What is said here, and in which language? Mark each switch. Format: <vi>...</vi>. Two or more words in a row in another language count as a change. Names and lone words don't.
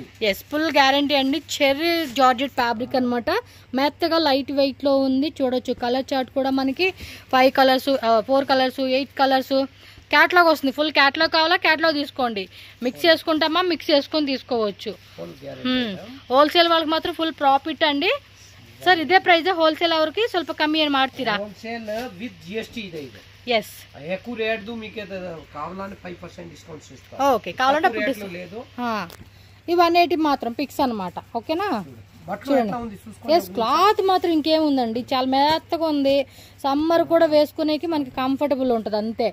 <te>ఎస్,</te> <en>full guarantee</en> <te>అండి.</te> <en>cherry georgette fabric</en> <te>అనమాట. మెత్తగా</te> <en>light weight</en> <te>లో ఉంది. చూడొచ్చు</te> <en>colour chart</en> <te>కూడా మనకి 5 కలర్స్, 4 కలర్స్, 8 కలర్స్ క్యాటలాగ్ వస్తుంది.</te> <en>full catalogue</en> <te>కావాలా క్యాటలాగ్ తీసుకోండి. మిక్స్ చేసుకుంటామా మిక్స్ చేసుకొని తీసుకోవచ్చు. హోల్సేల్ వాళ్ళకి మాత్రం</te> <en>full profit</en> <te>అండి.</te> <kn>ಸರ್ ಇದೇ</kn> <en>price wholesale</en> <kn>ಅವರಿಗೆ ಸ್ವಲ್ಪ ಕಮ್ಮಿ ಏನು ಮಾಡ್ತೀರಾ?</kn> <en>wholesale with GST</en> <kn>ಇದೆ ಇದು.</kn> <en>yes</en> <te>ఎక్కువ రేట్దు మీకు కావాలంటే 5% డిస్కౌంట్స్ ఇస్తా. ఓకే, కావాలంటే అప్పుడు లేదు. ఈ 180 మాత్రం ఫిక్స్ అన్నమాట. ఓకేనా? చూడండి, ఎస్, క్లాత్ మాత్రం ఇంకేముందండి, చాలా మెత్తగా ఉంది. సమ్మర్ కూడా వేసుకునేకి మనకి కంఫర్టబుల్ ఉంటుంది అంతే.</te>